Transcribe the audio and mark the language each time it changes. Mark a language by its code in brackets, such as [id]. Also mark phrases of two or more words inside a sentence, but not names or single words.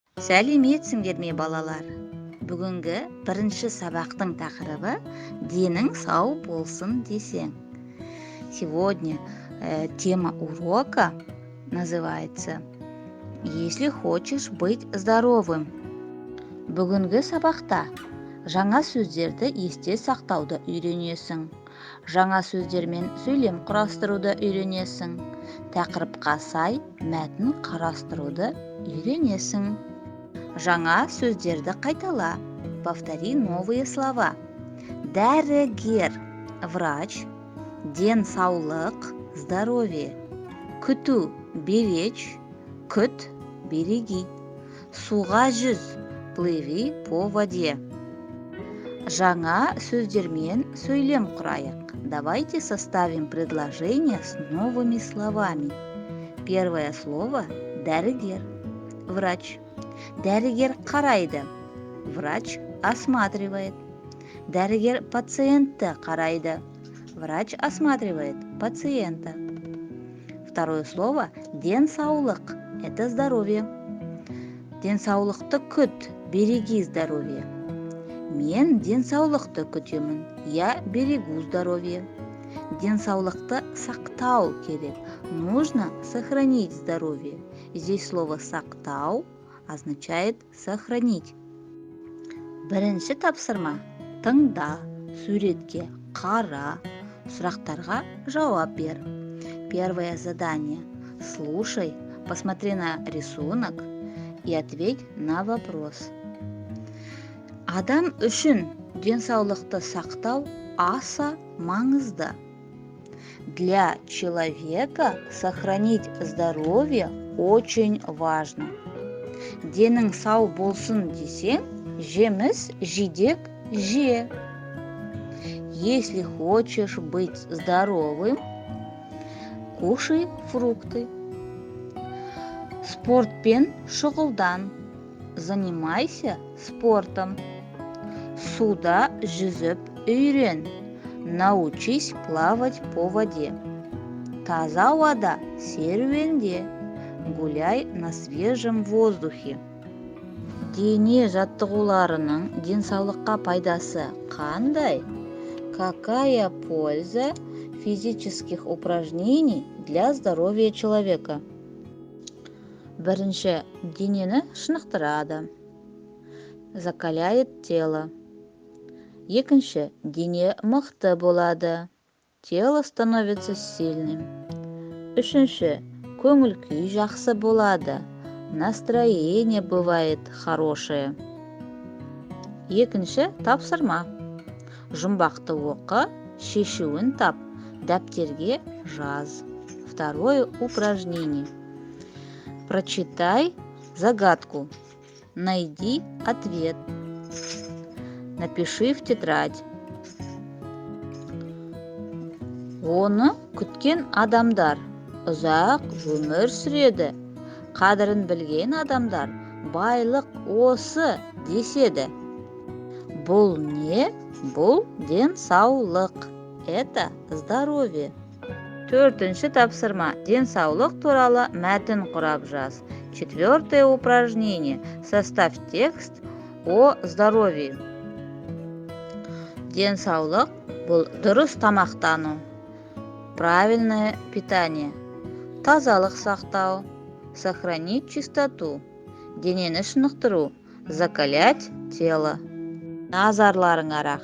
[kk] Сәлеметсіңдер ме балалар? Бүгінгі бірінші сабақтың тақырыбы денің сау болсын десең. [ru] Сегодня тема урока называется «Если хочешь быть здоровым». [kk] Бүгінгі сабақта жаңа сөздерді есте сақтауды үйренесің. Жаңа сөздермен сөйлем құрастыруды үйренесің. Тақырыпқа сай мәтін қарастыруды үйренесің. Жаңа сөздерді қайтала. [ru] Повтори новые слова. [kk] Дәрігер, врач, денсаулық, здоровье. Күту, беречь, күт, береги. Суға жүз, [ru] плыви по воде. [kk] Жаңа сөздермен сөйлем құрайық. [ru] Давайте составим предложение с новыми словами. Первое слово – [kk] дәрігер, врач. Дәрігер қарайды, [ru] врач осматривает. [kk] Дәрігер пациентті қарайды, [ru] врач осматривает пациента. Второе слово – денсаулық, это здоровье. [kk] Денсаулықты күт, [ru] береги здоровье. [kk] Мен денсаулықты күтемін, [ru] я берегу здоровье. [kk] Денсаулықты сақтау керек, [ru] нужно сохранить здоровье. Здесь слово «сақтау» означает «сохранить». [kk] Бірінші тапсырма – тыңда, суретке қара, сұрақтарға жауап бер. [ru] Первое задание – слушай, посмотри на рисунок и ответь на вопрос. [kk] Адам үшін денсаулықты сақтау аса маңызды. [ru] Для человека сохранить здоровье очень важно. [kk] Денің сау болсын десең, жеміс жидек же. [ru] Если хочешь быть здоровым, кушай фрукты. [kk] Спортпен шұғылдан, [ru] занимайся спортом. [kk] Суда жүзіп үйрен, [ru] научись плавать по воде. [kk] Таза ауада серуенде, [ru] гуляй на свежем воздухе. [kk] Дене жаттығуларының денсаулыққа пайдасы қандай? [ru] Какая польза физических упражнений для здоровья человека? [kk] Бірінші, денені шынықтырады, [ru] закаляет тело. [kk] Екінші, дене мықты болады, [ru] тело становится сильным. [kk] Үшінші, көңіл күй жақсы болады, [ru] настроение бывает хорошее. [kk] Екінші тапсырма. Жұмбақты оқы, шешуін тап, дәптерге жаз. [ru] Второе упражнение. Прочитай загадку. Найди ответ. Напиши в тетрадь. [kk] Оны күткен адамдар ұзақ өмір сүреді. Қадірін білген адамдар байлық осы деседі. Бұл не? Бұл денсаулық. [ru] Это здоровье. [kk] Төртінші тапсырма. Денсаулық туралы мәтін құрап жаз. [ru] Четвертое упражнение. Составь текст о здоровье. [kk] Денсаулық бұл дұрыс тамақтану. [ru] Правильное питание. [kk] Тазалық сақтау. [ru] Сохранить чистоту. [kk] Денені шынықтыру. [ru] Закалять тело. [kk] Назарларыңа рахмет.